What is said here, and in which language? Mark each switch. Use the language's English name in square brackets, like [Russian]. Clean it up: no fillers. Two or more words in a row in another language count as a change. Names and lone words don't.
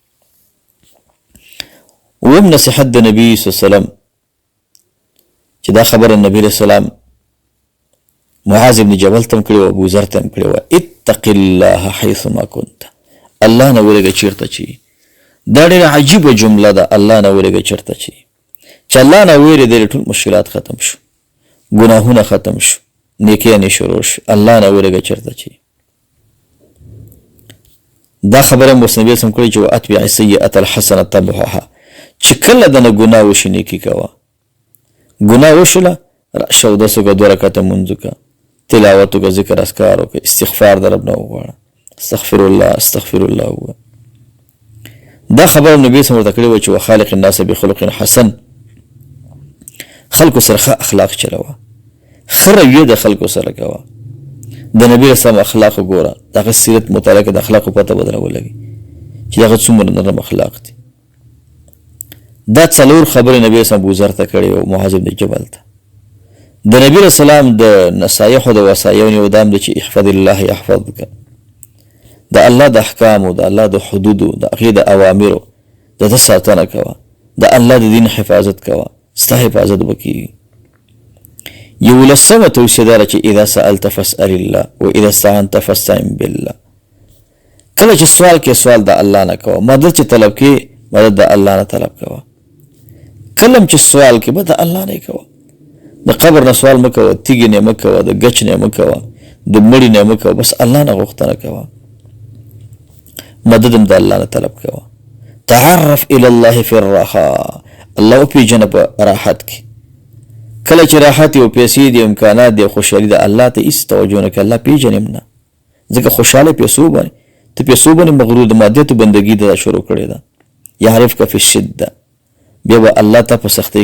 [Pashto] اووم نصیحت د نبي [Arabic] صلی الله علیه وسلم [Pashto] چې دا خبره نبی علیه السلام معاذ ابن جبل ته هم کړې وه ابوذر ته هم کړې وه [Arabic] اتق الله حیثما کنت [Pashto] الله نه ورېږه چېرته چې دا ډېره عجیبه جمله ده الله نه ورېږه چېرته چې الله نه وېرېدلی ټول مشکلات ختم شو ګناهونه ختم شو نیکیانې شروع شو الله نه ورېږه چېرته چې دا خبره هم اوس نبي صلی کړې چې [Arabic] واتبع السیئة الحسنة تمحها [Pashto] چې کله دنه ګناه وشي نیکي کوه ګناه وشوله راشه اودس وکړه 2 رکعته لمونځ وکړه تلاوت وکړه ذکر اذکار وکړه استغفار د رب نه وغواړه [Arabic] استغفر الله استغفر الله [Pashto] ووایه دا خبره نبي [Arabic] صلی الله علیه وسلم [Pashto] ورته کړې وه چې [Arabic] وخالق الناس بخلق حسن [Pashto] خلکو سره ښه اخلاق چلوه ښه رویه د خلکو سره کوه د نبي اسلام اخلاق وګوره د هغه سیرت مطالعه کې د اخلاقو پته به درنه ولګي چې هغه څومره نرم اخلاق دي دا 4 خبرې نبي اسلام ابوذر ته کړې او معاذ بن جبل ته د نبی اسلام د نصایحو د وصایاو یو دام دی چې [Arabic] احفظ الله یحفظک [Pashto] د الله د احکامو د الله د حدودو د هغې د اوامرو د ده ساتنه کوه د الله د دین حفاظت کوه ستا حفاظت به کېږي 11مه توصیه دا ده چې [Arabic] اذا سألت فاسأل الله و اذا استعنت فاستعن بالله [Pashto] کله چې سوال کې سوال د الله نه کوه مدد چې طلب کې مدد د الله نه طلب کوه کله چې سوال کې به د الله نه کوه د قبر نه سوال مه کوه تیږې نه مه کوه د ګچ نه مه کوه د مړي نه مه کوه بس الله نه غوښتنه کوه مدد هم د الله نه طلب کوه [Arabic] تعرف الى الله في الرخاء [Pashto] الله وپېژنه په راحت کې کله چې راحت او پیسې دي امکانات دي خوشحالي ده الله ته هېڅ توجه نه کوي الله پېژنې هم نه ځکه خوشحاله پیسو باندې ته پیسو باندې مغرور د مادیاتو بندګي ده شروع کړې ده [Arabic] یعرفک فی الشده [Pashto] بیا به الله ته په سختۍ